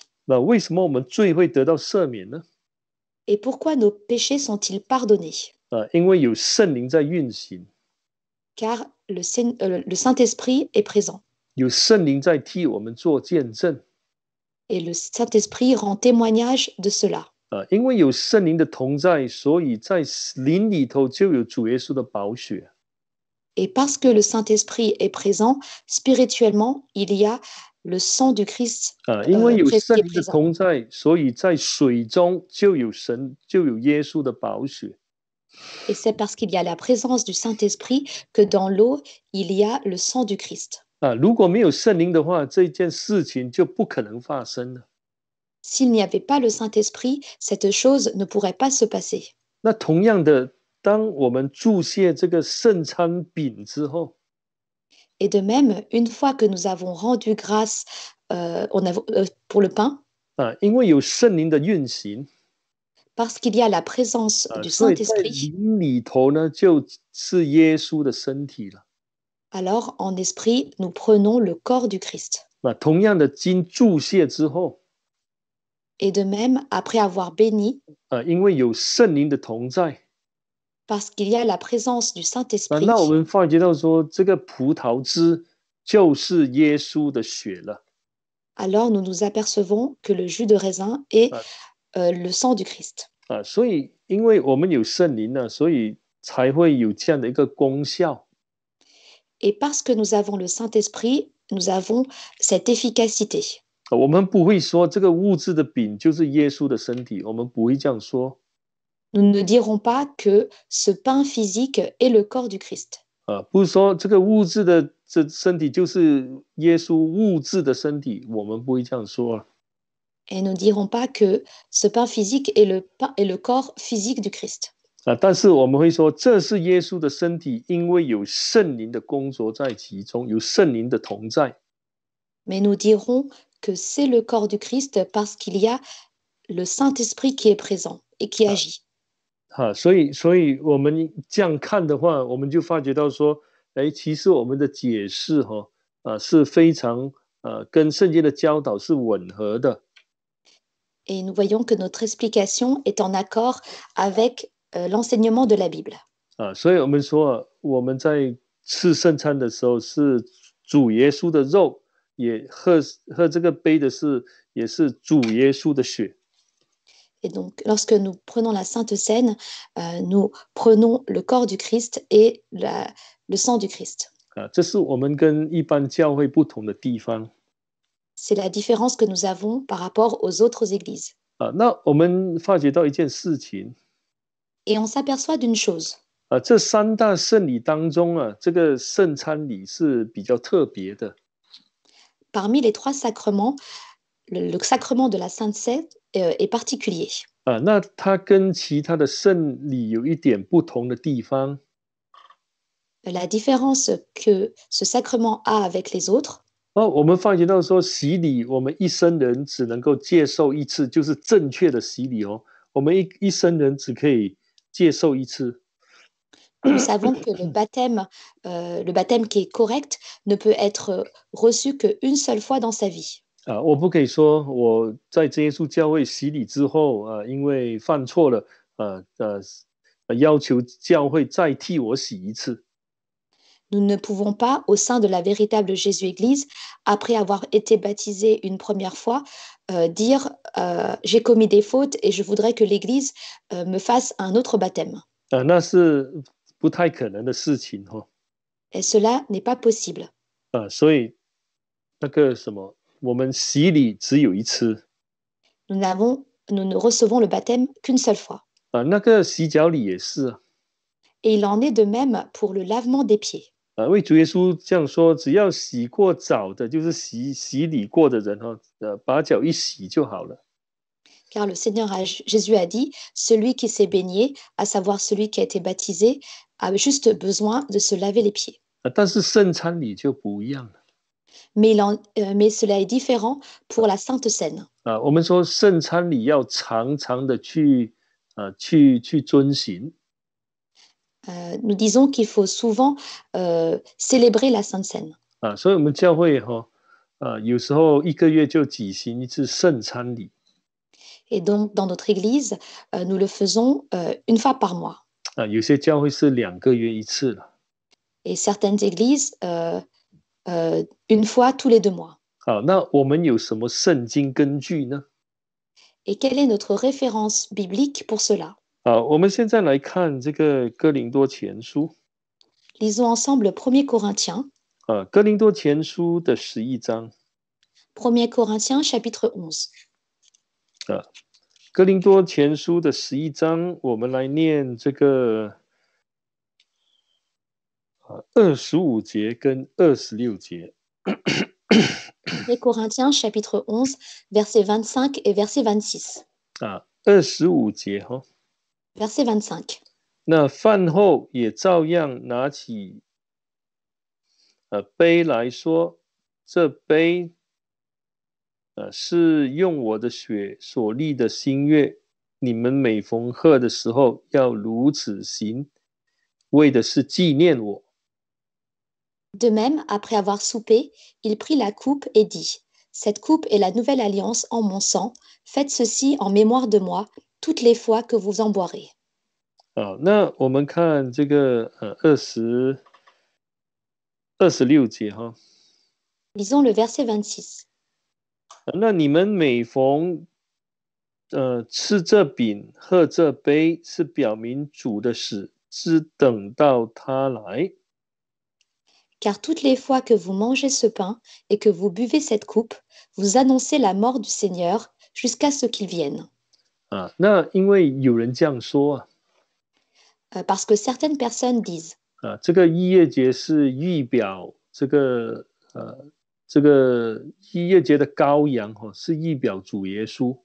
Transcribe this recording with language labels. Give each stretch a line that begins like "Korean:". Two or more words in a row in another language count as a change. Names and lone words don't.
Chinese: 那为什么我们罪会得到赦免呢？
French: Et pourquoi nos péchés sont-ils pardonnés?
Chinese: 因为有圣灵在运行，
French: Car le Saint-Esprit est présent.
Chinese: 有圣灵在替我们做见证。
French: Et le Saint-Esprit rend témoignage de cela.
Chinese: 因为有圣灵的同在，所以在灵里头就有主耶稣的宝血。
French: Et parce que le Saint-Esprit est présent, spirituellement, il y a le sang du Christ
Chinese: 因为有
French: qui
Chinese: 圣
French: est
Chinese: 灵的
French: présent.
Chinese: 同在，所以在水中就有耶稣的宝血。
French: Et c'est parce qu'il y a la présence du Saint-Esprit que dans l'eau, il y a le sang du Christ.
Chinese: 如果没有圣灵的话，这件事情就不可能发生了。
French: S'il n'y avait pas le Saint-Esprit, cette chose ne pourrait pas se passer.
Chinese: 那同样的，当我们注谢这个圣餐饼之后，
French: Et de même, une fois que nous avons rendu grâce pour le pain,
Chinese: 因为有圣灵的运行，
French: parce qu'il y a la présence du
Chinese: 所以在
French: Saint-Esprit,
Chinese: 灵里头呢，就是耶稣的身体了。
French: alors en esprit, nous prenons le corps du Christ.
Chinese: 同样的，经注谢之后，
French: Et de même, après avoir béni,
Chinese: 因为有圣灵的同在，
French: parce qu'il y a la présence du
Chinese: 那我
French: Saint-Esprit,
Chinese: 们发觉到说，这个葡萄汁就是耶稣的血了。
French: alors nous nous apercevons que le jus de raisin est 啊 le sang du Christ.
Chinese: 所以因为我们有圣灵呢，所以才会有这样的一个功效。
French: Et parce que nous avons le Saint-Esprit, nous avons cette efficacité.
Chinese: 我们不会说这个物质的饼就是耶稣的身体，我们不会这样说。
French: Nous ne dirons pas que ce pain physique est le corps du Christ.
Chinese: 不是说这个物质的这身体就是耶稣物质的身体，我们不会这样说。
French: Et nous ne dirons pas que ce pain physique est le corps physique du Christ.
Chinese: 但是我们会说这是耶稣的身体，因为有圣灵的工作在其中，有圣灵的同在。
French: Mais nous dirons que c'est le corps du Christ parce qu'il y a le Saint-Esprit qui est présent et qui agit.
Chinese: 所以我们这样看的话，我们就发觉到说，其实我们的解释是非常跟圣经的教导是吻合的。
French: Et nous voyons que notre explication est en accord avec l'enseignement de la Bible.
Chinese: 所以我们说我们在吃圣餐的时候是主耶稣的肉，也喝这个杯的也是主耶稣的血。
French: Et donc, lorsque nous prenons la Sainte Seine, nous prenons le corps du Christ et le sang du Christ.
Chinese: 这是我们跟一般教会不同的地方。
French: C'est la différence que nous avons par rapport aux autres églises.
Chinese: 那我们发觉到一件事情，
French: Et on s'aperçoit d'une chose.
Chinese: 这三大圣礼当中这个圣餐礼是比较特别的。
French: Parmi les trois sacrements, le sacrement de la Sainte Seine est particulier.
Chinese: 那它跟其他的圣礼有一点不同的地方。
French: La différence que ce sacrement a avec les autres,
Chinese: 我们发觉到说洗礼，我们一生人只能够接受一次，就是正确的洗礼哦。我们一生人只可以接受一次。
French: nous savons que le baptême qui est correct ne peut être reçu qu'une seule fois dans sa vie.
Chinese: 我不可以说我在真耶稣教会洗礼之后因为犯错了要求教会再替我洗一次。
French: Nous ne pouvons pas, au sein de la véritable Jésus-Église, après avoir été baptisé une première fois, dire j'ai commis des fautes et je voudrais que l'Église me fasse un autre baptême.
Chinese: 那是不太可能的事情
French: Et cela n'est pas possible.
Chinese: 所以那个什么，我们洗礼只有一次。
French: Nous ne recevons le baptême qu'une seule fois.
Chinese: 那个洗脚礼也是
French: Et il en est de même pour le lavement des pieds.
Chinese: 因为主耶稣这样说，只要洗过澡的，就是洗礼过的人把脚一洗就好了。
French: Car le Seigneur Jésus a dit, celui qui s'est baigné, à savoir celui qui a été baptisé, a juste besoin de se laver les pieds.
Chinese: 但是圣餐礼就不一样了。
French: Mais cela est différent pour la Sainte Seine.
Chinese: 我们说圣餐礼要常常的去遵行。
French: nous disons qu'il faut souvent célébrer la Sainte Seine.
Chinese: 所以我们教会有时候1个月就举行一次圣餐礼。
French: Et donc, dans notre église, nous le faisons une fois par mois.
Chinese: 有些教会是2个月一次了。
French: Et certaines églises, une fois tous les 2 mois.
Chinese: 那我们有什么圣经根据呢？
French: Et quelle est notre référence biblique pour cela?
Chinese: 我们现在来看这个哥林多前书。
French: Lisons ensemble 1 Corinthiens.
Chinese: 哥林多前书的11章。
French: 1 Corinthiens chapitre 11.
Chinese: 哥林多前书的11章，我们来念这个25节跟26节。
French: 1 Corinthiens chapitre 11, verset 25 et verset 26.
Chinese: 25 节
French: Verset 25.
Chinese: 那饭后也照样拿起杯来说，这杯是用我的血所立的新约，你们每逢贺的时候要如此行，为的是纪念我。
French: De même, après avoir soupé, il prit la coupe et dit, Cette coupe est la nouvelle alliance en mon sang. Faites ceci en mémoire de moi toutes les fois que vous en boirez.
Chinese: 那我们看这个26节哈。
French: Lisons le verset 26.
Chinese: 那你们每逢吃这饼喝这杯，是表明主的死，只等到他来。
French: Car toutes les fois que vous mangez ce pain et que vous buvez cette coupe, vous annoncez la mort du Seigneur jusqu'à ce qu'il vienne.
Chinese: 那因为有人这样说
French: Parce que certaines personnes disent,
Chinese: 这个逾越节是预表这个逾越节的羔羊是预表主耶稣。